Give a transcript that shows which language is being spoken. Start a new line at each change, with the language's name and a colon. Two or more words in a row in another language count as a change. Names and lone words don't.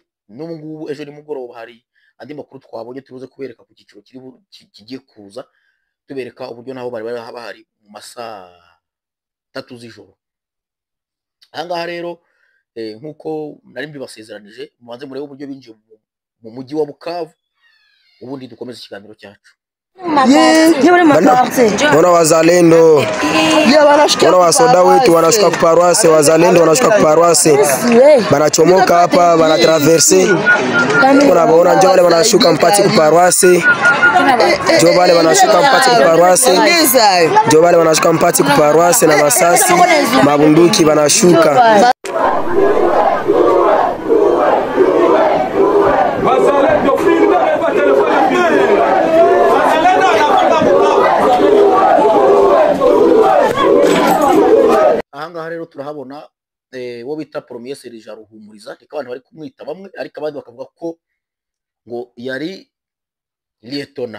Kinyarwanda: N'ubu ngubu ejo nimugoroba hari andi makuru twabonye tubuze kubereka ku cyiciro kigiye kuza, tubereka uburyo naho bari bahari mu masaa 3 z'ijoro. Ahangaha rero nk'uko nari mbibasezeranije, mubanze murebe uburyo binjiye mu mujyi wa Bukavu, ubundi dukomeze ikiganiro cyacu.
Swahili: Wana wazalendo, wana wasoda wetu wanashuka kuparwase, wazalendo wanashuka kuparwase, banachomoka hapa, banatraverse, unabaona njo wale wanashuka mpati kuparwase, njo wale wanashuka mpati kuparwase, njo wale wanashuka mpati kuparwase na masasi, mabunduki wanashuka.
Kinyarwanda: Ahangaha rero turahabona wo bita Premier Serija Ruhumuriza, reka abantu bari kumwita bamwe, ariko abandi bakavuga ko ngo yari lieutenant.